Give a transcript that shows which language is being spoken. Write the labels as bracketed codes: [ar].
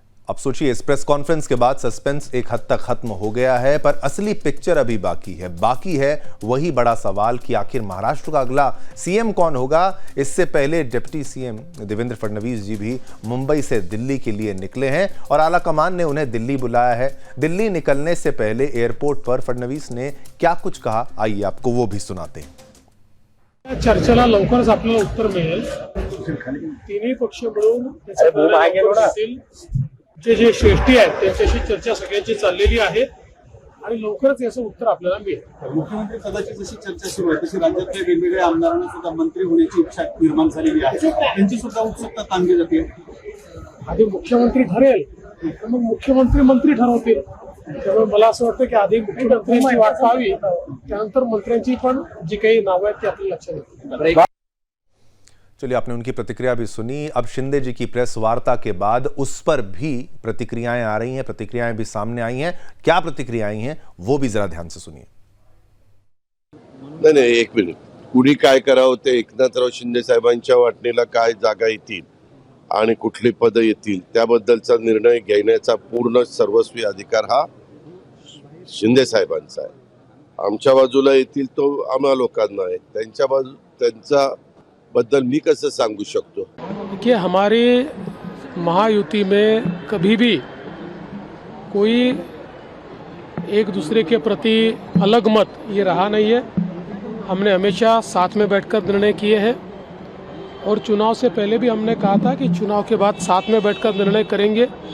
[hi] अब सोचिए, इस प्रेस कॉन्फ्रेंस के बाद सस्पेंस एक हद तक खत्म हो गया है, पर असली पिक्चर अभी बाकी है वही बड़ा सवाल कि आखिर महाराष्ट्र का अगला सीएम कौन होगा। इससे पहले डिप्टी सीएम देवेंद्र फडणवीस जी भी मुंबई से दिल्ली के लिए निकले हैं और आला कमान ने उन्हें दिल्ली बुलाया है। दिल्ली निकलने से पहले एयरपोर्ट पर फडणवीस ने क्या कुछ कहा, आइए आपको वो भी सुनाते हैं। [mr] चर्चेला लवकरच आपल्याला उत्तर मिळेल। तिन्ही पक्ष मिळून जे श्रेष्ठी आहेत त्यांच्याशी चर्चा सगळ्यांची चाललेली आहे आणि लवकरच याचं उत्तर आपल्याला मिळेल। मुख्यमंत्री पदाची जशी चर्चा सुरू आहे तशी राज्यातल्या वेगवेगळ्या आमदारांना सुद्धा मंत्री होण्याची इच्छा निर्माण झालेली आहे, त्यांची सुद्धा उत्सुकता ताणली जाते। आधी मुख्यमंत्री ठरेल, मग मुख्यमंत्री मंत्री ठरवतील। त्यामुळे मला असं वाटतं की आधी मुख्यमंत्र्यांची वाट पाहावी, त्यानंतर मंत्र्यांची पण जी काही नावं आहेत ती आपल्या लक्षात येतील. [hi] चलिए, आपने उनकी प्रतिक्रिया भी सुनी। अब शिंदे जी की प्रेस वार्ता के बाद उस पर भी प्रतिक्रियाएं आ रही हैं, प्रतिक्रियाएं भी सामने आई हैं। क्या प्रतिक्रियाएं हैं वो भी जरा ध्यान से सुनिए। [mr] नाही, एक मिनिट. कुणी काय करावं ते एकनाथराव शिंदे साहेबांच्या वाटणीला काय जागा येतील आणि कुठली पदं येतील त्याबद्दलचा निर्णय घेण्याचा पूर्ण सर्वस्वी अधिकार हा शिंदे साहेबांचा आहे. आमच्या बाजूला येतील तो आम्हा लोकांना आहे, त्यांच्या बद्दल मी कसं सांगू शकतो. [hi] देखिए, हमारी महायुति में कभी भी कोई एक दूसरे के प्रति अलग मत ये रहा नहीं है। हमने हमेशा साथ में बैठकर निर्णय किए हैं और चुनाव से पहले भी हमने कहा था कि चुनाव के बाद साथ में बैठकर निर्णय करेंगे।